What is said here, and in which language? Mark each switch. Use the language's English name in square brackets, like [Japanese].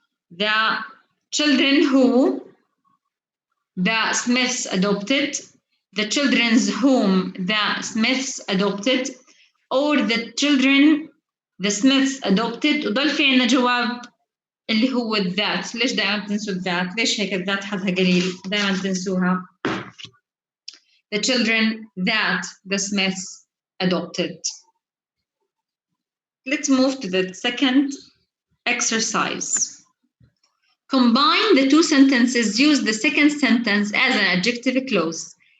[English] The children who the Smiths adopted, the children's whom the Smiths adopted, or the children the Smiths adopted. [Arabic] وضل في عنا جواب اللي هو that. ليش دائما تنسوا that؟ ليش هيك that حظها قليل؟ دائما تنسوها. [English] The children that the Smiths adopted. Let's move to the second exercise. Combine the 2 sentences. Use the second sentence as an adjective clause.